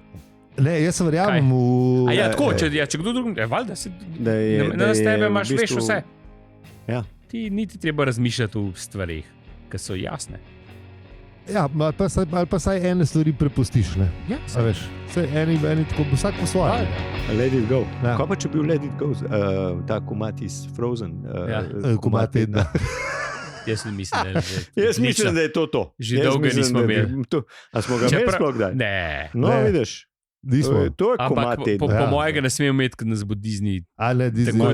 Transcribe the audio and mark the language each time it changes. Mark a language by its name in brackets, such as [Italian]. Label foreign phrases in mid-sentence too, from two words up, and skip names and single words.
[Slovenian] Ne, jaz sem verjamem v... Ja, tako, če kdo drug... Valjda, na tebe imaš, veš vse. Ja. Ti niti treba razmišljati v stvarih, ki so jasne. Ja, ali pa saj ene stvari prepustiš. Ja, veš, eni tako, vsak po svoje. [English] Let it go. [Slovenian] Ja. Kaj pa če bil [English] Let it go, [Slovenian] ta komat iz Frozen? Komat tedna. Jaz mislim, da je to. Že dolgo nismo imeli. A smo ga imeli sploh kdaj? Ne. No, vidiš. To je komat tedna. Po mojega ne smemo imeti, kad nas bo Disney tako